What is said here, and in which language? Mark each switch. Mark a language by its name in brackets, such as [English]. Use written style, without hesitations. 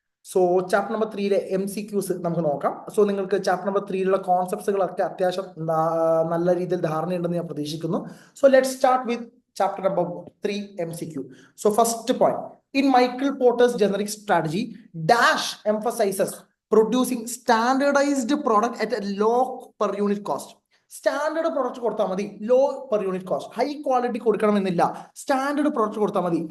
[English] So chapter number 3 MCQs [Malayalam] നമുക്ക് നോക്കാം. So നിങ്ങൾക്ക് ചാപ്റ്റർ നമ്പർ 3 കോൺസെപ്റ്റ്സുകളൊക്കെ അത്യാവശ്യം നല്ല രീതിയിൽ ധാരണയുണ്ടെന്ന് ഞാൻ പ്രതീക്ഷിക്കുന്നു. [English] So let start with chapter number 3 MCQ. So first point, in Michael Porter's generic strategy, Dash emphasizes producing standardized product at a low per unit cost. [Malayalam] Standard product കൊടുത്താൽ മതി, law per unit cost. High quality കൊടുക്കണമെന്നില്ല, standard product കൊടുത്താൽ മതി.